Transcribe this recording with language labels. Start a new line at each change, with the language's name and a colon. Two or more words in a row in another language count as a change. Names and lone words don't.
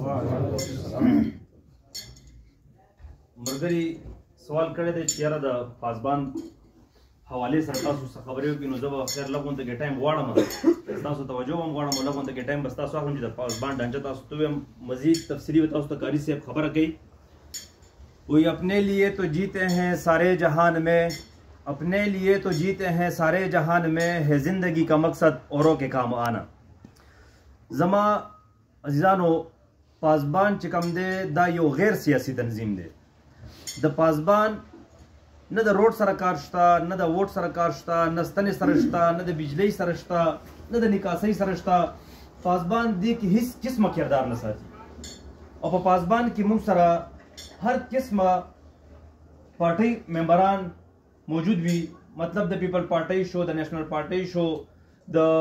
Pashto: مرګري سوال کړی دی چې یاره د پاسبان حوالې سره تاسو څه خبرې وکړي نو زه به خیر لږ غونته کې ټایم غواړم تاسو توجه هم غواړم لږ غونته کې ټایم بس تاسو اخلم چې د پاسبان ډانچه تاسو ته ویم مزید تفصیلي به تاسو ته قاری صاحب خبره کوي
Urdu: وہی اپنے لیے تو جیتے ہیں سارے جہان میں اپنے لیے تو جیتے ہیں سارے جہان میں ہے زندگی کا مقصد اوروں کے کام آنا
Pashto: زما عزیزانو پاسبان چې کوم دی دا یو غیر سیاسي تنظیم دی د پاسبان نه د روډ سره کار شته نه د ووټ سره کار شته نه ستنې سره شته نه د بجلۍ سره شته نه د نکاسۍ سره شته پاسبان دې کې هیڅ قسمه کردار نه ساتي او په پاسبان کې موږ سره هر قسمه پارټۍ ممبران موجود وي مطلب د پیپل پارټۍ شو د نیشنل پارټۍ شو د